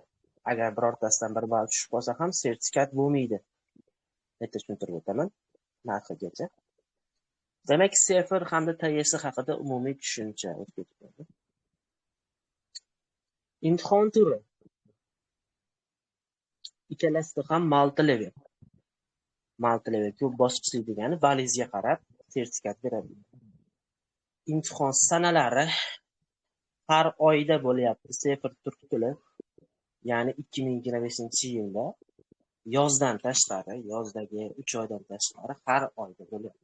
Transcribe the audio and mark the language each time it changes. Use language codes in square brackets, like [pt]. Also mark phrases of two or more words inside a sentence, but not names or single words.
[uz] Agar birortasidan bir ball tushib qolsa ham sertifikat bo'lmaydi. Qayta tushuntirib o'taman narxigacha. Demak, sefir hamda TS haqida umumiy tushuncha o'tib ketdi. Imtihon turi. Ikkalasida ham multi-level. Multi-level ko'p bosqichli degani ballingizga qarab sertifikat beradi. Imtihon sanalari har oyda bo'lyapti. Sefir turk tili, ya'ni 2025-yilda yozdan tashqari, yozdagi 3 oydan tashqari har oyda bo'lyapti.